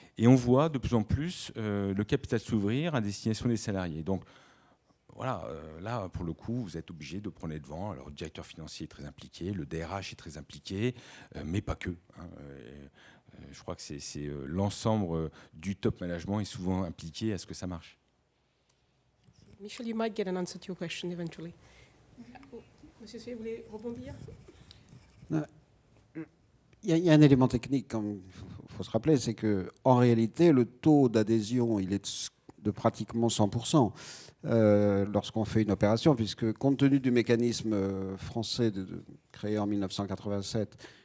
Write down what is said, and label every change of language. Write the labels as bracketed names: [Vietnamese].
[French] Et on voit de plus en plus le capital s'ouvrir à destination des salariés. Donc voilà, là, pour le coup, vous êtes obligé de prendre les devants. Alors, le directeur financier est très impliqué, le DRH est très impliqué, mais pas que. Hein. Je crois que c'est l'ensemble du top management est souvent impliqué à ce que ça marche. [English] Michel, you might get an answer to your question eventually. [French] Monsieur Sué, vous voulez rebondir? Il y a un élément technique, il faut se rappeler, c'est qu'en réalité, le taux d'adhésion, il est de pratiquement 100% lorsqu'on fait une opération, puisque compte tenu du mécanisme français créé en 1987,